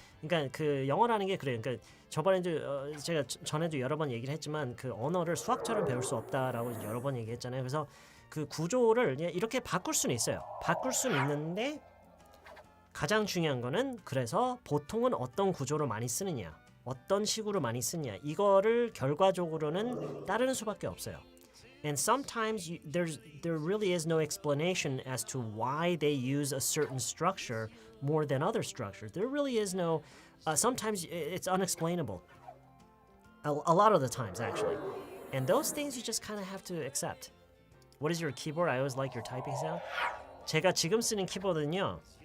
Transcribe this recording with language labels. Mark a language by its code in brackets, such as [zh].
[ko] 그러니까 그 영어라는 게 그래요. 그러니까 저번에도 제가 전에도 여러 번 얘기를 했지만 그 언어를 수학처럼 배울 수 없다라고 여러 번 얘기했잖아요. 그래서 그 구조를 이렇게 바꿀 수는 있어요. 바꿀 수는 있는데 가장 중요한 거는 그래서 보통은 어떤 구조를 많이 쓰느냐, 어떤 식으로 많이 쓰느냐 이거를 결과적으로는 따르는 수밖에 없어요. [en] And sometimes there really is no explanation as to why they use a certain structure more than other structures. There really is no. Sometimes it's unexplainable. A lot of the times, actually. And those things you just kind of have to accept. What is your keyboard? I always like your typing sound. [ko] 제가 지금 쓰는 키보드는요.